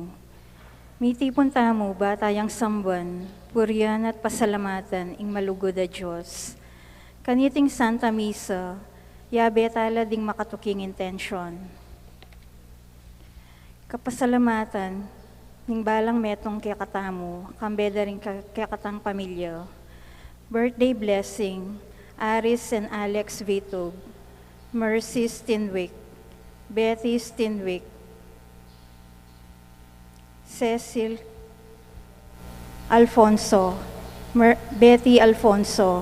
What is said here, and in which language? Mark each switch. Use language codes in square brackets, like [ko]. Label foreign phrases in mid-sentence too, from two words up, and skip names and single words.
[pam] Miti punta mo ba tayang samban, purian at pasalamatan ing malugod a Diyos. Kaniting Santa Misa, yabe tala ding makatuking intensyon. Kapasalamatan, ning balang metong kaya katamo, kambeda rin kaya katang pamilya. [en] Birthday blessing, Aris and Alex Vitog, Mercy Stinwick, Betty Stinwick, Cecil Alfonso, Betty Alfonso.